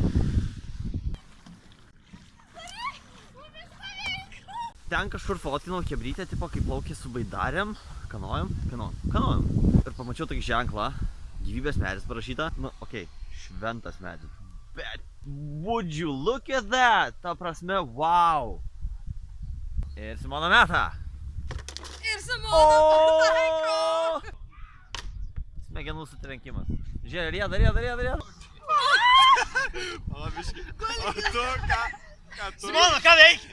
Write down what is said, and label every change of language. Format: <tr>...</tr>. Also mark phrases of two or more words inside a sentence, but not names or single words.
<lt>Ten kažkur fotkinau kebrytę, tipo kaip plaukė su baidarėm, kanojom. Ir pamačiau tokį ženklą, gyvybės medis parašyta. Nu, okei, šventas medis. Bet,</lt> <en>would you look at that?</en> <lt>Ta prasme, wow. Ir Simona meta. Ir Simona pataiko. Smegenų sutrenkimas. Žiūrė, rieda. O, biški. O tu ką? Simona, ką veiki?</lt>